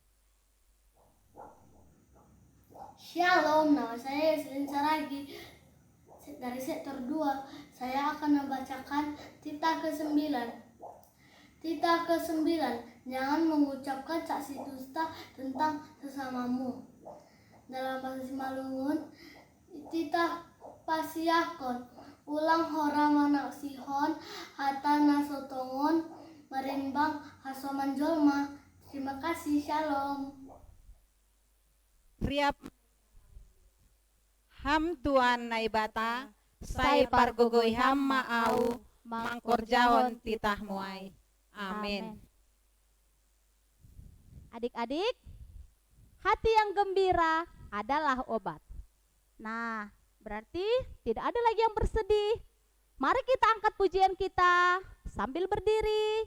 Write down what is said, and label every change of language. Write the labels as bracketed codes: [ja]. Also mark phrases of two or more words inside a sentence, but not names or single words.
[id] Shalom, nama saya Yaslin Saragi dari sektor 2. Saya akan membacakan titah ke-9. Titah ke-9, jangan mengucapkan saksi dusta tentang sesamamu. Dalam bahasa Simalungun, [bts] titah pasiakon, ulang hora manak sihon, hata nasotongon, merimbang hasoman jolma. [id] Terima kasih, shalom. [bts] Riap ham tuan naibata, sai pargogoi ham maau, mangkor jahon titah muai. [id] Amin. Adik-adik, hati yang gembira adalah obat. Nah, berarti tidak ada lagi yang bersedih. Mari kita angkat pujian kita sambil berdiri.